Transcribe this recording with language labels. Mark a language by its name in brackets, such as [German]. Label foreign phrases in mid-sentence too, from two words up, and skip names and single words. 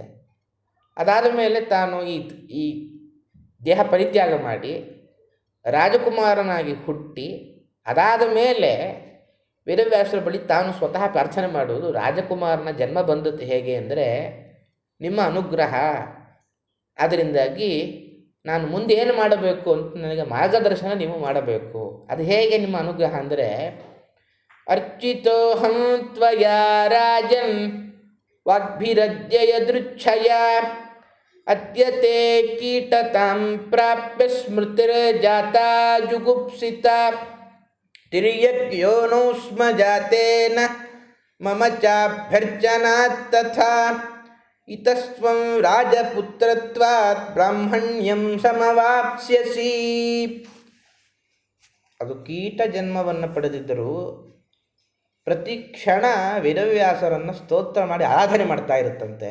[Kannada] ಅದಾದ ಮೇಲೆ ತಾನು ಈ ದೇಹ ಪರಿತ್ಯಾಗ ಮಾಡಿ ರಾಜಕುಮಾರನಾಗಿ ಹುಟ್ಟಿ, ಅದಾದ ಮೇಲೆ ವೇದವ್ಯಾಸರ ಬಳಿ ತಾನು ಸ್ವತಃ ಪ್ರಾರ್ಥನೆ ಮಾಡುವುದು, ರಾಜಕುಮಾರನ ಜನ್ಮ ಬಂದದ್ದು ಹೇಗೆ ಅಂದರೆ ನಿಮ್ಮ ಅನುಗ್ರಹ, ಅದರಿಂದಾಗಿ ನಾನು ಮುಂದೆ ಏನು ಮಾಡಬೇಕು ಅಂತ ನನಗೆ ಮಾರ್ಗದರ್ಶನ ನೀವು ಮಾಡಬೇಕು. ಅದು ಹೇಗೆ ನಿಮ್ಮ ಅನುಗ್ರಹ ಅಂದರೆ, [Sanskrit] ಅರ್ಚಿತೋಹಂ ತ್ವಯಾ ರಾಜನ್ ವಾಗ್ಭಿರದ್ಯಯದೃಚ್ಛಯ ಅದ್ಯತೆ ಕೀಟತಾಂ ಪ್ರಾಪ್ಯ ಸ್ಮೃತಿರ್ಜಾತಾ ಜುಗುಪ್ಸಿತಾ ತಿರ್ಯಗ್ಯೋನೋ ಸ್ಮ ಜಾತೇನ ಮಮ ಚಾಭ್ಯರ್ಚನಾತ್ ತಥಾ ಇತಸ್ತ್ವಂ ರಾಜಪುತ್ರತ್ವಾತ್ ಬ್ರಾಹ್ಮಣ್ಯಂ ಸಮವಾಪ್ಸ್ಯಸಿ. [Kannada] ಅದು ಕೀಟ ಜನ್ಮವನ್ನು ಪಡೆದಿದ್ದರೂ ಪ್ರತಿ ಕ್ಷಣ ವೇದವ್ಯಾಸರನ್ನು ಸ್ತೋತ್ರ ಮಾಡಿ ಆರಾಧನೆ ಮಾಡ್ತಾ ಇರುತ್ತಂತೆ.